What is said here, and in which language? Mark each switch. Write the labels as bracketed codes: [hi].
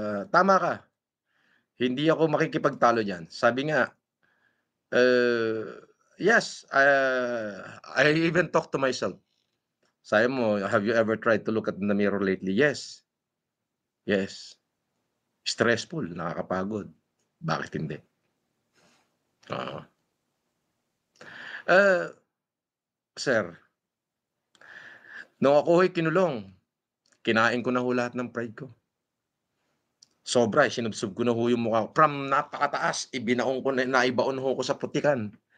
[tl] Tama ka, hindi ako makikipagtalo diyan. Sabi nga, [en] yes, I even talk to myself. [tl] Sabi mo, [en] "Have you ever tried to look at the mirror lately?" Yes, yes. [tl] Stressful, nakakapagod. Bakit hindi? Oo. Ah, sir, nung ako ho'y kinulong, kinain ko na ho lahat ng pride ko. Sobra, sinubsob ko na ho yung mukha ko. From napakataas, ibinaon ko na naibaon ho ko sa putikan.